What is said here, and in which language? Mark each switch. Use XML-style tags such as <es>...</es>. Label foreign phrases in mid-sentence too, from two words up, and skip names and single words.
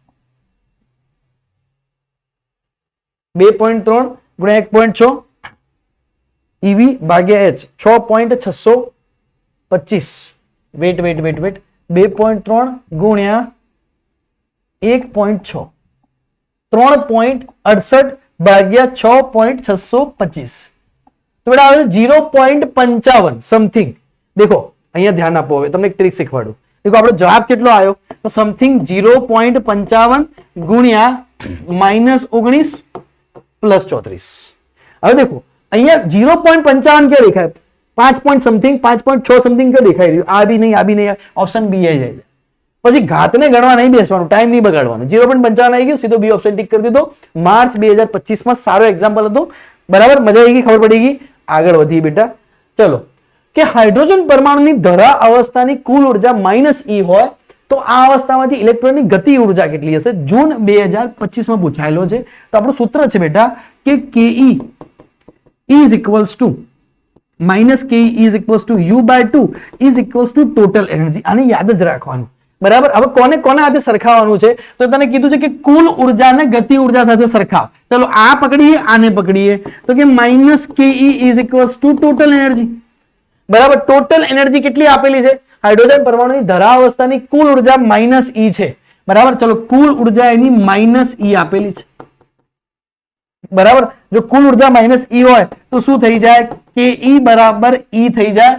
<gu>2.3 ગુણ્યા 1.6 eV ભાગ્યા h 6.625 વેટ 2.3 ગુણ્યા 1.6 3.68 ભાગ્યા 6.625 તો બેટા આવે 0.55 સમથિંગ. દેખો અહીંયા ધ્યાન આપો. હવે તમને એક ટ્રીક શીખવાડું. દેખો આપણો જવાબ કેટલો આવ્યો તો સમથિંગ 0.55 ગુણ્યા -19 પ્લસ 34. હવે દેખો અહીંયા 0.55 ક્યાં દેખાય 5</gu> <en>point something</en> <gu>5.6 સમથિંગ ક્યાં દેખાઈ રહ્યું? આ બી નહીં, ઓપ્શન બી આવી જાય. પછી ઘાતને ગણવા નહીં બેસવાનું, ટાઈમ નહીં બગાડવાનો. 0.55 આવી ગયું, સીધો બી ઓપ્શન ટિક કરી દીધો. માર્ચ 2025 માં સારો એક્ઝામ્પલ હતો બરાબર. મજા આવી ગઈ, ખબર પડી ગઈ. આગળ વધીએ બેટા. ચલો કે હાઇડ્રોજન પરમાણુની ધરા અવસ્થાની કુલ ઉર્જા -E હોય તો આ અવસ્થામાંથી ઇલેક્ટ્રોનની ગતિ ઉર્જા કેટલી હશે? જૂન 2025 માં પૂછાયેલો છે. તો આપણું સૂત્ર છે બેટા કે</gu> <en>Ke is equals to -Ke is equals to U/2 is equals to total energy.</en> <gu>આને યાદ જ રાખવાનું બરાબર. હવે કોને સાથે સરખાવવાનું છે? તો તને કીધું છે કે કુલ ઉર્જાને ગતિ ઉર્જા સાથે સરખાવ. ચલો આ પકડીએ, આને પકડીએ. તો કે</gu> <en>-Ke is equals to total energy</en> <gu>બરાબર.</gu> <en>total energy</en> <gu>કેટલી આપેલી છે? હાઇડ્રોજન પરમાણુની ધરા અવસ્થાની કુલ ઉર્જા -E છે બરાબર. ચલો કુલ ઉર્જા એની -E આપેલી છે બરાબર. જો કુલ ઉર્જા -E હોય તો શું થઈ જાય? Ke બરાબર E થઈ જાય.</gu>